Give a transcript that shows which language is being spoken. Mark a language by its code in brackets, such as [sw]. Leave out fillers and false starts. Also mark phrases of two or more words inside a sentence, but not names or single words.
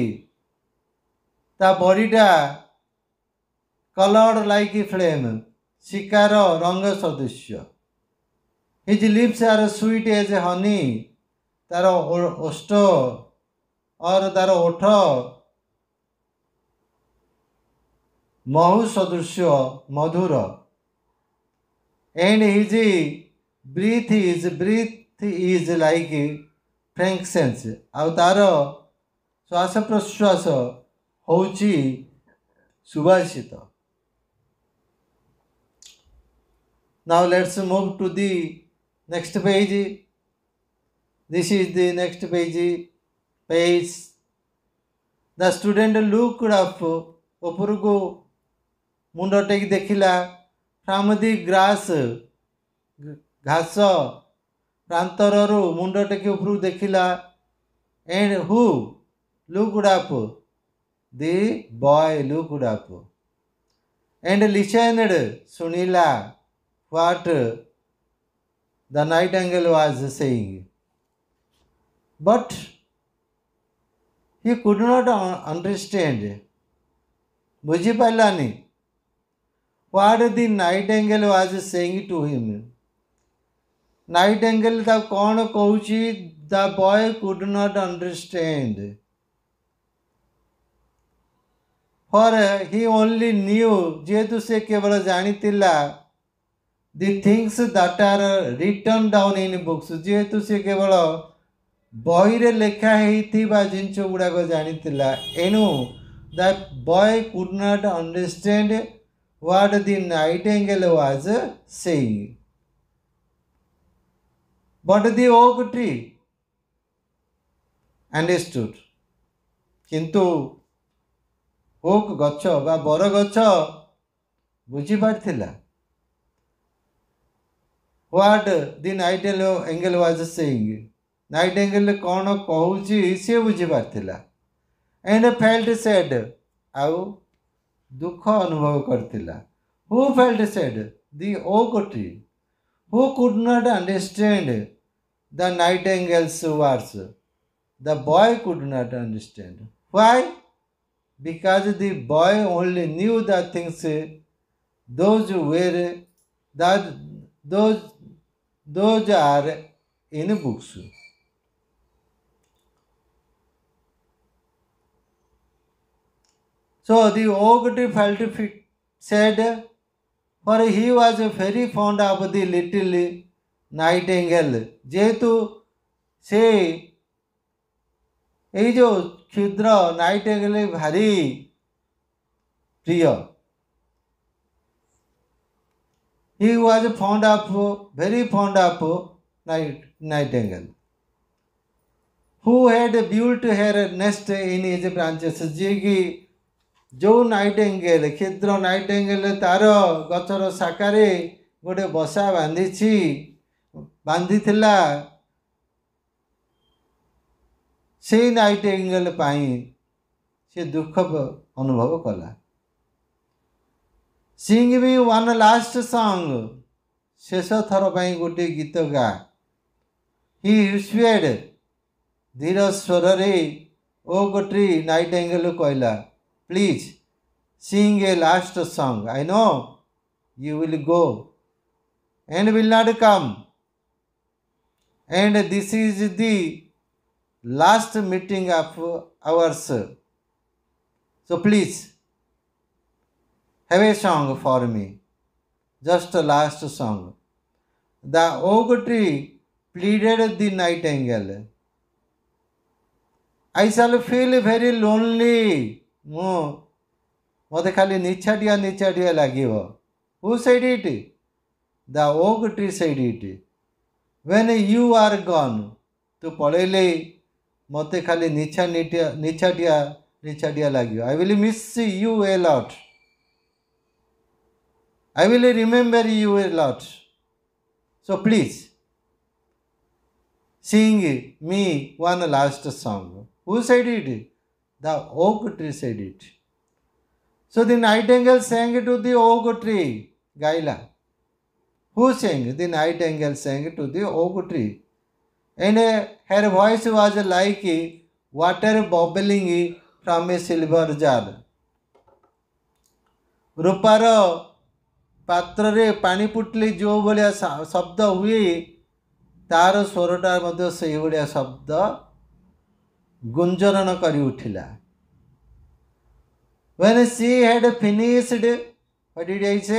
[or] ତା ବଡିଟା [en] coloured like flame, [or] ଶିକାର ରଙ୍ଗ ସଦୃଶ୍ୟ. [en] his lips are sweet as honey. [or] ତାର ଓଷ୍ଠ ତାର ଓଠ ମହୁ ସଦୃଶ୍ୟ ମଧୁର. [en] and his breath is like frankincense. [or] ଆଉ ତାର ଶ୍ୱାସ ପ୍ରଶ୍ୱାସ ହେଉଛି ସୁବାସିତ. [en] Now let's move to the next page. This is the next page. The student looked up. [or] ଉପରକୁ ମୁଣ୍ଡ ଟେକି ଦେଖିଲା. [en] from the grass, [or] ଘାସ ପ୍ରାନ୍ତରରୁ ମୁଣ୍ଡ ଟେକି ଉପରକୁ ଦେଖିଲା. [en] and who looked up? the boy looked up. and listened, ଶୁଣିଲା what the nightingale was saying. but he could not understand. ବୁଝିପାରିଲାନି what the nightingale was saying to him. [or] nightingale ତାକୁ କ'ଣ କହୁଛି? [en] the boy could not understand. for he only knew, [or] ଯେହେତୁ ସେ କେବଳ ଜାଣିଥିଲା [en] the things that are written down in books. [or] ଯେହେତୁ ସେ କେବଳ ବହିରେ ଲେଖା ହେଇଥିବା ଜିନିଷ ଗୁଡ଼ାକ ଜାଣିଥିଲା. [en] ଏଣୁ that boy could not understand what the nightingale was saying. but the oak tree understood. [or] କିନ୍ତୁ oak ଗଛ ବା ବର ଗଛ ବୁଝିପାରିଥିଲା [en] what the nightingale was saying. [or] nightingale କ'ଣ କହୁଛି ସେ ବୁଝିପାରିଥିଲା. [en] and felt sad. [or] ଆଉ ଦୁଃଖ ଅନୁଭବ କରିଥିଲା. [en] Who felt sad? The oak tree. Who could not understand the nightingale's words? The boy could not understand. Why? Because the boy only knew the things those were that those those are in books. So the oak tree felt sad, for he was very fond of the little nightingale. [or] ଯେହେତୁ ସେ ଏଇ ଯୋଉ କ୍ଷୁଦ୍ର ନାଇଟିଙ୍ଗେଲ ଭାରି ପ୍ରିୟ. [en] He was very fond of nightingale, who had built her nest in his branches. [or] ଯିଏକି ଯେଉଁ ନାଇଟିଙ୍ଗେଲ କ୍ଷୁଦ୍ର ନାଇଟିଙ୍ଗେଲ ତାର ଗଛର ଶାଖାରେ ଗୋଟେ ବସା ବାନ୍ଧିଥିଲା, ସେଇ ନାଇଟିଙ୍ଗେଲ ପାଇଁ ସେ ଦୁଃଖ ଅନୁଭବ କଲା. [en] Sing me one last song. [or] ଶେଷ ଥର ପାଇଁ ଗୋଟିଏ ଗୀତ ଗା. [en] He whispered. [or] ଧୀର ସ୍ୱରରେ [en] oak tree [or] ନାଇଟିଙ୍ଗେଲ କହିଲା, [en] Please sing a last song. I know you will go and will not come. And this is the last meeting of ours. So please have a song for me. Just a last song. The oak tree pleaded the nightingale. I shall feel very lonely. [or] ମୋତେ ଖାଲି ନିଛାଟିଆ ଲାଗିବ. [en] Who said it? The oak tree said it. When you are gone. [or] ତୁ ପଳେଇଲେ ମୋତେ ଖାଲି ନିଛାଟିଆ ଲାଗିବ. [en] I will miss you a lot. I will remember you a lot. So please sing me one last song. Who said it? The oak tree said it. So the nightingale sang to the oak tree. Gaila. Who sang? The nightingale sang to the oak tree. And her voice was like water bubbling from a silver jar. [or] ରୂପାର ପାତ୍ରରେ ପାଣି ଫୁଟିଲେ ଯେଉଁ ଭଳିଆ ଶବ୍ଦ ହୁଏ, ତାର ସ୍ୱରଟା ମଧ୍ୟ ସେଇଭଳିଆ ଶବ୍ଦ ଗୁଞ୍ଜରଣ କରି ଉଠିଲା. [en] When she had finished, what did I say?